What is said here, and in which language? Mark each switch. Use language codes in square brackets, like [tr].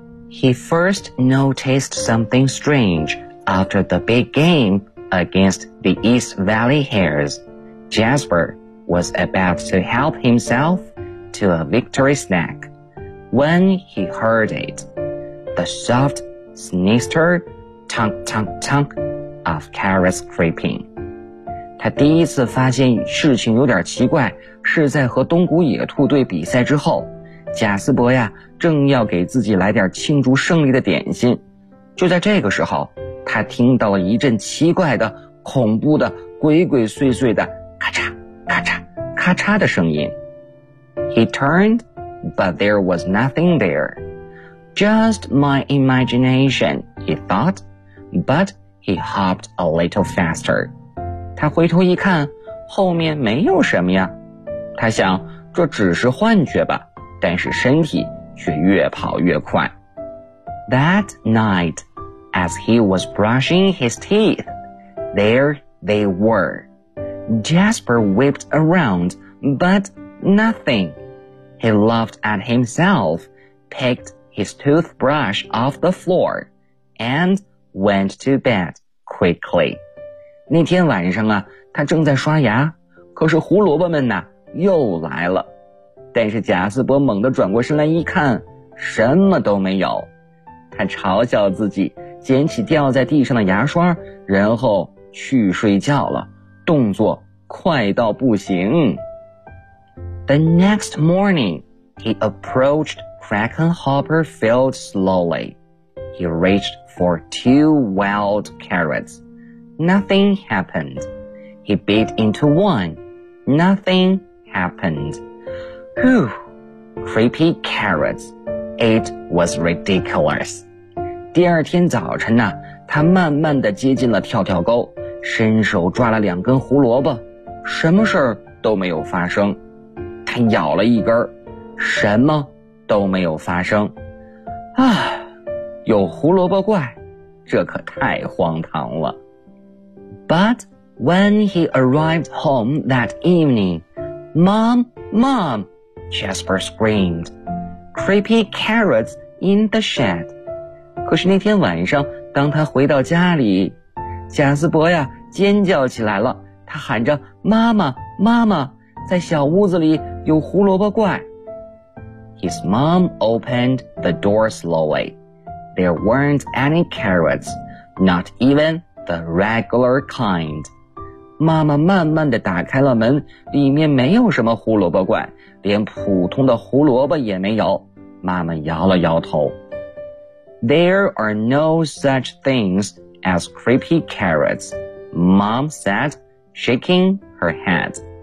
[en] He first noticed something strange after the big game against the East Valley Hares。 Jasper was about to help himself to a victory snack when he heard it, the soft snister tunk tunk tunk of carrot scraping。 [zh] 他第一次发现事情有点奇怪是在和东谷野兔队比赛之后，贾斯伯呀正要给自己来点庆祝胜利的点心，就在这个时候他听到了一阵奇怪的恐怖的鬼鬼祟祟的咔嚓咔嚓咔嚓的声音。 [en] He turned, but there was nothing there. Just my imagination, he thought, but he hopped a little faster. [zh] 他回头一看，后面没有什么呀。他想，这只是幻觉吧，但是身体却越跑越快。 [en] That night, as he was brushing his teeth, there they were. Jasper whipped around, but nothing. He laughed at himself, picked his toothbrush off the floor, and went to bed quickly. [zh] 那天晚上啊，他正在刷牙，可是胡萝卜们呢，又来了。但是贾斯伯猛地转过身来一看，什么都没有。他嘲笑自己，捡起掉在地上的牙刷，然后去睡觉了。动作快到不行。 [en] The next morning, he approached Kraken Hopper Field slowly. He reached for two wild carrots. Nothing happened. He bit into one. Nothing happened. Whew! Creepy carrots. It was ridiculous. [zh] 第二天早晨呢，他慢慢地接近了跳跳沟，伸手抓了两根胡萝卜，什么事儿都没有发生。他咬了一根，什么都没有发生。啊，有胡萝卜怪，这可太荒唐了。 [en] But when he arrived home that evening, Mom, Mom, Jasper screamed, creepy carrots in the shed. [zh] 可是那天晚上，当他回到家里，贾斯伯呀尖叫起来了，他喊着妈妈妈妈，在小屋子里有胡萝卜怪。 [en] His mom opened the door slowly. There weren't any carrots, not even the regular kind. [zh] 妈妈慢慢地打开了门，里面没有什么胡萝卜怪，连普通的胡萝卜也没有。妈妈摇了摇头。 [en] There are no such things as creepy carrots,Mom said, shaking her head.